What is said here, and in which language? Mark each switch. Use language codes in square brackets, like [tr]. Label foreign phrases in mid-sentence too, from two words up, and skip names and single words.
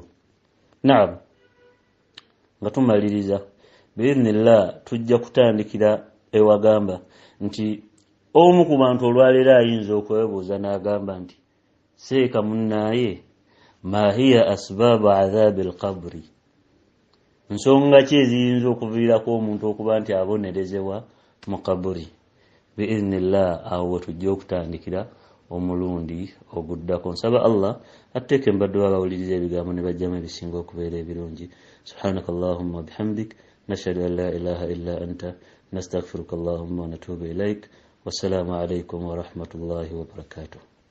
[lg] Naam, nga tumaliriza biidhnillah tujja kutandikira ewagamba nti omu ku bantu olwaleero ayinza okwebuuza n'agamba nti seeka munnaaye [ar] ما هي أسباب عذاب القبر, [lg] nsonga ki eziyinza okuviirako omuntu okuba nti abonerezebwa mu kaburi. Biidhnillah awo we tujja okutandikira omulundi oguddako. Nsaba Allah atteeke mbadde babawuliriza ebigambo ne bajjamu ebisinga okubeera ebirungi. [ar] سبحانك اللهم بحمدك نشهد أن لا إله إلا أنت نستغفرك اللهم ونتوب إليك. والسلام عليكم ورحمة الله وبركاته.